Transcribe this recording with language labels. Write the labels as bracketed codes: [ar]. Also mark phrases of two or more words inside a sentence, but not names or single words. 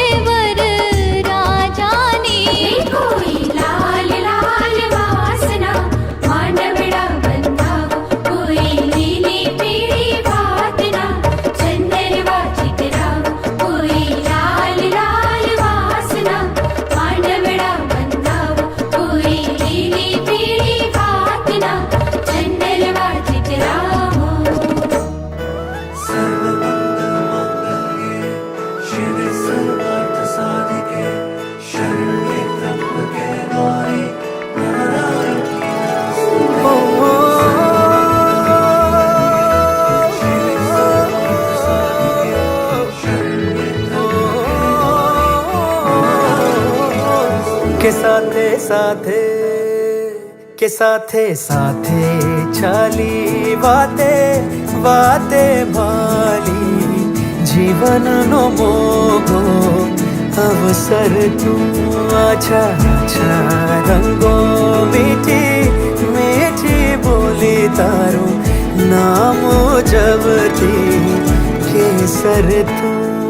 [gu] વર રાજાની કોઈ લાલ લાલ વાસના માનવડા બંધાવો કોઈ લીલી પીળી ભાતના ચંદરવા ચિતરાવો કોઈ લાલ લાલ વાસના માનવડા બંધાવો કોઈ લીલી પીળી ભાતના ચંદરવા ચિતરાવો [sa] शिवे सर्वार्थ साधिके शरण्ये त्र्यंबके गौरी नारायणी शिवे सर्वार्थ साधिके शरण्ये [gu] કે સાથે સાથે કે સાથે સાથે ચાલી વાતે વાતે માલી જીવનનો મોગો અવસર તું આછા આછા રંગો મીઠી મીઠી બોલી તારું નામ જવતી કેસર તું